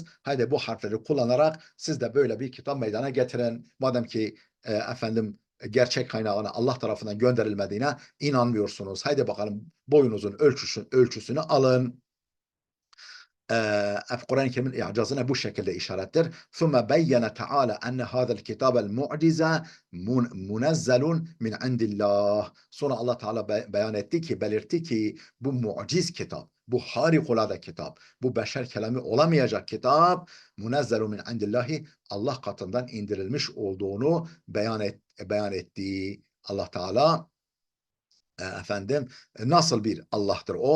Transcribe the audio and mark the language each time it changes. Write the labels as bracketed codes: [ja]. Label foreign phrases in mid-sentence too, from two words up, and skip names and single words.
[tr] Haydi bu harfleri kullanarak siz de böyle bir kitap meydana getirin. Madem ki gerçek kaynağına Allah tarafından gönderilmediğine inanmıyorsunuz. Haydi bakalım boyunuzun ölçüsünü alın. Kur'an-ı Kerim'in i'cazına bu şekilde işarettir. [ar] ثُمَّ بَيَّنَ تَعَالَى أَنَّ هَذَا الْكِتَابَ الْمُعْجِزَ مُنَزَّلٌ مِنْ عِنْدِ اللّٰهِ. [tr] Sonra Allah Teala beyan etti ki, belirtti ki bu muciz kitap, bu harikulade kitap, bu beşer kelamı olamayacak kitap, [ar] منزل من عند الله, [tr] Allah katından indirilmiş olduğunu beyan etti. Allah Teala nasıl bir Allah'tır o?